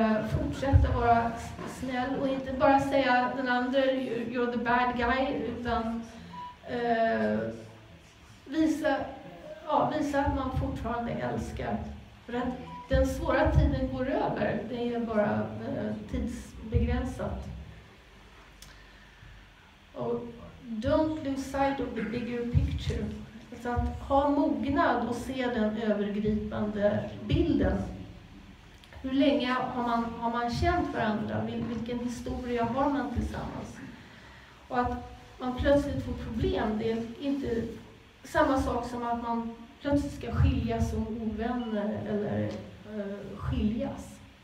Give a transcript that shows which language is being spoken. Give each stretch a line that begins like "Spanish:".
Swedish: Fortsätta vara snäll och inte bara säga den andra
English: you're the bad guy,
Swedish: utan visa att man fortfarande älskar. För att den svåra tiden går över, det är bara tidsbegränsat.
English: Och don't lose sight of the bigger picture.
Swedish: Så att ha mognad och se den övergripande bilden. Hur länge har man känt varandra? Vilken historia har man tillsammans? Och att man plötsligt får problem, det är inte samma sak som att man plötsligt ska skiljas som ovänner eller skiljas.